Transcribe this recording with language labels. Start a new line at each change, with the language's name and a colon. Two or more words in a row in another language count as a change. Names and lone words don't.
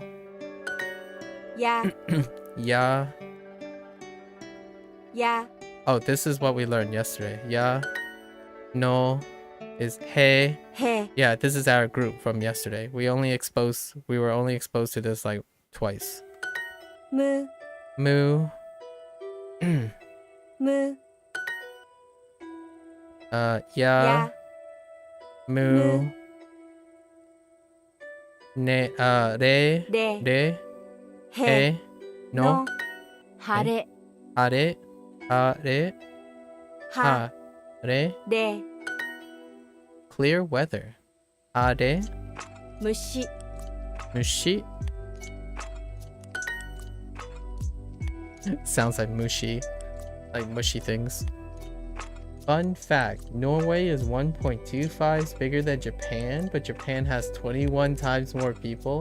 English: Yeah. Ya. Yeah. Oh, this is what we learned yesterday. Ya. No is hey. Hey. Yeah, this is our group from yesterday. We were only exposed to this like twice.
Japanese: Mu. Moo. Mu.
English: Yeah. Yeah.
Japanese: Moo. Moo. Ne. Re. Re. He. He. No. No. Hare. Hare. Hare. Ha. re, 래,
English: clear weather. Are,
Japanese: 무시, mushi.
English: Sounds like mushi, like mushy things. Fun fact, Norway is 1.25 bigger than Japan, but Japan has 21 times more people.